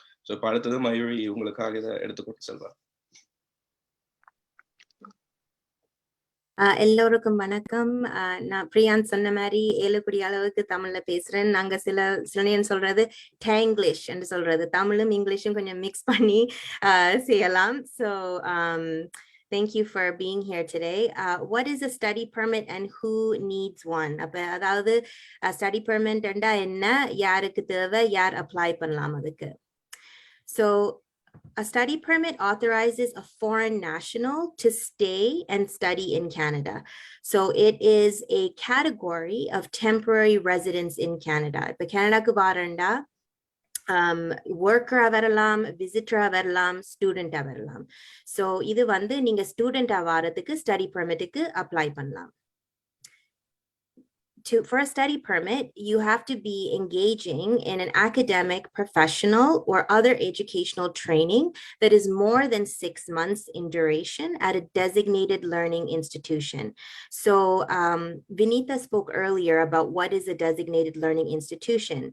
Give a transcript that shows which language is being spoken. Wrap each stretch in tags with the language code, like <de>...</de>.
<ta>So இப்போ அடுத்தது மயூரி உங்களுக்காக இதை எடுத்துக்கொண்டு செல்வார். எல்லோருக்கும் வணக்கம். நான் பிரியாந்த் சொன்ன மாதிரி 7 கோடி அளவுக்கு தமிழ்ல பேசுறேன். நாங்க சில நேரம் சொல்றது டேங்கிலிஷ் என்று சொல்றது, தமிழும் இங்கிலீஷும் கொஞ்சம் மிக்ஸ் பண்ணி செய்யலாம்.</ta> <en>So thank you for being here today. What is a study permit and who needs one?</en> <ta>அதாவது study permit என்றா என்ன, யாருக்கு தேவை, யார் அப்ளை பண்ணலாம் அதுக்கு?</ta> <en>So a study permit authorizes a foreign national to stay and study in Canada. So it is a category of temporary residence in Canada.</en> <ta>Ipo Canada ku varanda worker வரலாம், visitor வரலாம், student வரலாம். So இது வந்து நீங்க student வாரதுக்கு study permit க்கு apply பண்ணலாம்.</ta> <en>For a study permit, you have to be engaging in an academic, professional, or other educational training that is more than 6 months in duration at a designated learning institution. So Vinitha spoke earlier about what is a designated learning institution.</en>